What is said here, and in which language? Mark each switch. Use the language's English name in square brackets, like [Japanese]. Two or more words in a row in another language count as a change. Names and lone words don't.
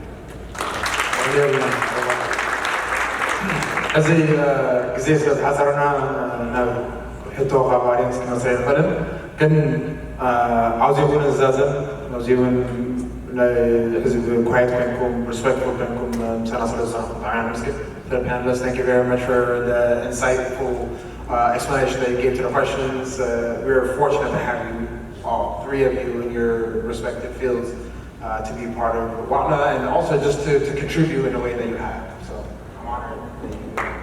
[Tigrinya] እዚ ግዜ ስለ ዝሓፀረና ናብ ሕቶ ካብ ኣድየንስ ክንወስድ ኣይንኽእልን ግን ኣብዚ እውን ዝዛዘብ ኣብዚ እውን ናይ ህዝቢ ኳየት ኮይንኩም ሪስፔክትፉል ኮይንኩም ምሳና ስለ ዝሰርሕኩም ብጣዕሚ ኣመስግን [English] For the panelists, thank you very much for the insightful explanation that you gave to the questions. We're fortunate to have you, all three of you, in your respective fields to be part of WATNA and also just to contribute in the way that you have. So I'm honored that you.